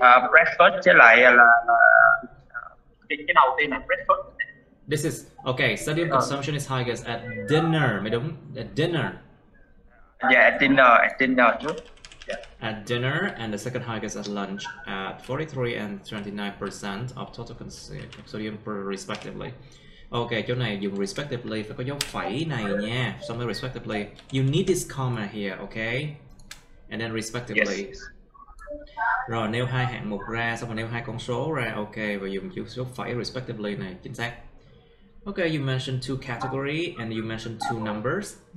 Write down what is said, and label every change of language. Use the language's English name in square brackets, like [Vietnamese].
[Vietnamese] Breakfast với lại là cái đầu tiên là breakfast. [English] This is okay. Sodium consumption is highest at dinner, [Vietnamese] mới đúng? [English] At dinner. Yeah, at dinner trước. Yeah. At dinner, and the second highest at lunch at 43 and 29% of total sodium per respectively. [Vietnamese] Ok, chỗ này dùng respectively phải có dấu phẩy này nha. Xong rồi [English] respectively. You need this comma here, okay? And then respectively. Yes. [Vietnamese] Rồi nêu hai hạng mục ra, xong rồi nêu hai con số ra, ok, và dùng chữ số phẩy respectively này, chính xác. [English] Okay, you mentioned two category and you mentioned two numbers.